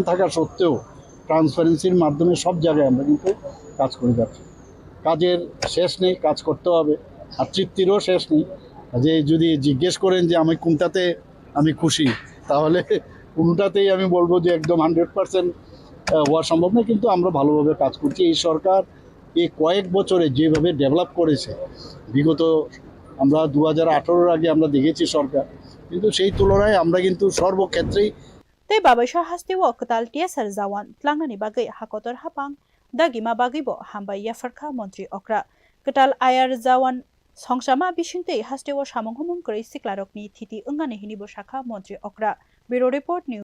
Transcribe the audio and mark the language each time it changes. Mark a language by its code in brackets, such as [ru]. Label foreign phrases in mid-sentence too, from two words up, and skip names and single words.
[bn] থাকা সত্ত্বেও ট্রান্সপারেন্সির মাধ্যমে সব জায়গায় আমরা কিন্তু কাজ করে যাচ্ছি কাজের শেষ নেই কাজ করতে হবে আর তৃপ্তিরও শেষ নেই যে যদি জিজ্ঞেস করেন যে আমি কোনটাতে আমি খুশি তাহলে কোনটাতেই আমি বলবো যে একদম 100% হওয়া সম্ভব না কিন্তু আমরা ভালোভাবে কাজ করছি এই সরকার এই কয়েক বছরে যেভাবে ডেভেলপ করেছে বিগত আমরা 2018-এর আগে আমরা দেখেছি সরকার কিন্তু সেই তুলনায় আমরা কিন্তু সর্বক্ষেত্রেই [trp] tei babaisha hastewo ketal tiasar zawan tlangnani bagai hakotor hapang dagima bagibo hamba yafarkha Montri Okra ketal ayar zawan songsama bisingtei hastewo samung humung korei siklarokni thiti ungani hinibo shakha Montri Okra [en] Bureau Report News